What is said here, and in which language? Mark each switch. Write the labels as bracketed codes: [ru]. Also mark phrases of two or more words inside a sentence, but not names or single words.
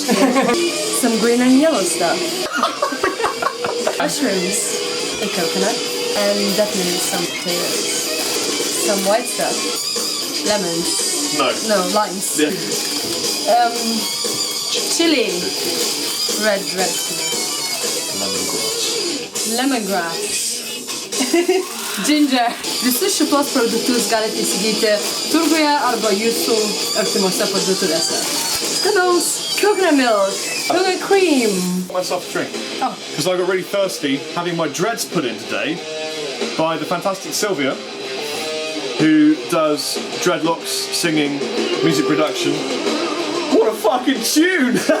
[en] some green and yellow stuff. Mushrooms, a coconut, and definitely some potatoes. Some white stuff. Lemons. No, limes. Yeah. Chili. Red chili. Lemongrass. Ginger. [lt] Visus šitos produktus galite įsigyti turguje arba jūsų artimuose parduotuvėse. [en] Skanaus coconut milk, coconut cream. Myself a drink. Oh. Because I got really thirsty having my dreads put in today by the fantastic Silvija, who does dreadlocks, singing, music production. What a fucking tune!